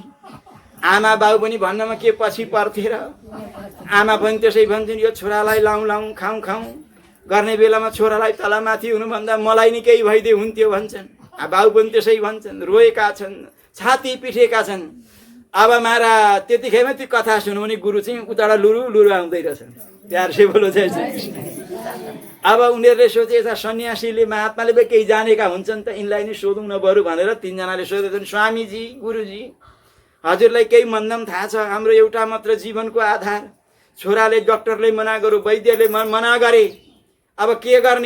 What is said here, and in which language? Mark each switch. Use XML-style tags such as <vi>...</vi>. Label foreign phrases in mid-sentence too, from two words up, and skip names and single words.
<ne>आमा बाबु पनि भन्नमा के पछि पर्थेर, आमा पनि त्यसै भन्छन् यो छोरालाई लाउँ लाउँ खाउँ खाउँ गर्ने बेलामा छोरालाई तलमाथि हुनुभन्दा मलाई नि केही भइदिए हुन्थ्यो भन्छन्। बाबु पनि त्यसै भन्छन्, रोएका छन्, छाती पिटेका छन्। अब मारा त्यतिखेरमा त्यो कथा सुन्नु भने गुरु चाहिँ उताबाट लुरु लुरु आउँदै रहेछन्।</ne> <hi>प्यार से बोलो जय श्री कृष्ण।</hi> <ne>अब उनीहरूले सोचे यता सन्यासीले महात्माले पनि केही जानेका हुन्छन् त, यिनलाई नै सोधौँ न बरु भनेर तीनजनाले सोधेछन्, स्वामीजी गुरुजी हजुरलाई केही मन्दम थाहा छ, हाम्रो एउटा मात्र जीवनको आधार, छोराले डक्टरले मना गर्यो, वैद्यले मना गरे, अब के गर्ने?</ne>